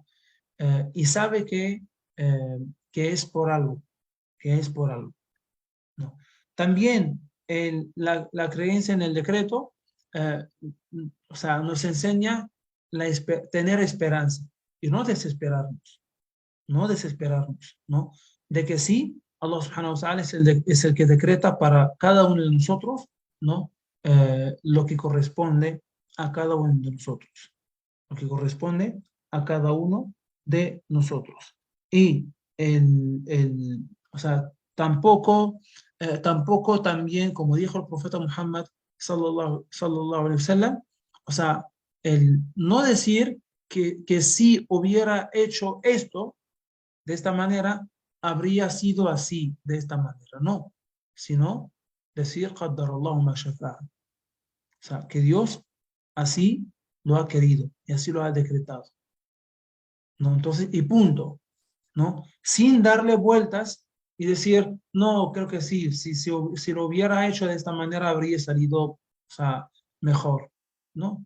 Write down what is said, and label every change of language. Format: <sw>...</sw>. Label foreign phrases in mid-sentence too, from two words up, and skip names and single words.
<es>Y sabe eh, que es por algo, que es por algo, ¿no? También la creencia en el decreto, eh, o sea, nos enseña tener esperanza y no desesperarnos, ¿no? De que sí,</es> <ar>الله سبحانه وتعالى</ar> <es>es el que decreta para cada uno de nosotros, ¿no? Lo que corresponde a cada uno de nosotros, lo que corresponde a cada uno de nosotros. Y o sea, tampoco también, como dijo el profeta Muhammad</es> <ar>صلى الله عليه وسلم,</ar> <es>o sea, el no decir que si hubiera hecho esto, de esta manera, habría sido así, de esta manera. No, sino decir,</es> <ar>قدر الله ما شاء فعل.</ar> <es>O sea, que Dios así lo ha querido y así lo ha decretado, ¿no? Entonces, y punto, ¿no? Sin darle vueltas y decir, no, creo que sí, si lo hubiera hecho de esta manera habría salido, o sea, mejor, ¿no?</es>